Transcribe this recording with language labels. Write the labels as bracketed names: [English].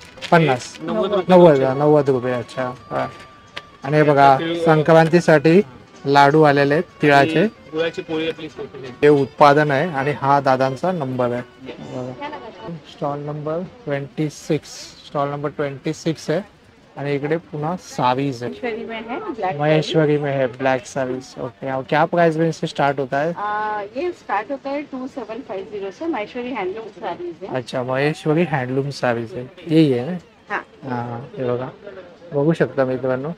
[Marathi] 50 90 रुपये. अच्छा. आणि हे बघा संक्रांतीसाठी लाडू आलेले आहेत तिळाचे. गुळाची पोळी आपली हे उत्पादन आहे आणि हा दादांचा नंबर आहे. स्टॉल नंबर 26 आहे. आणि इकडे पुन्हा सारीज है. [Hindi] महेश्वरी में है ब्लैक सारीज. ओके. और क्या प्राइस रेंज से स्टार्ट होता है. ये स्टार्ट होता है 2750 से. महेश्वरी हैंडलूम सारीज है. अच्छा महेश्वरी हैंडलूम सारीज है. यही है ना. [Marathi] हाँ हे बघा बघू शकता मित्रांनो.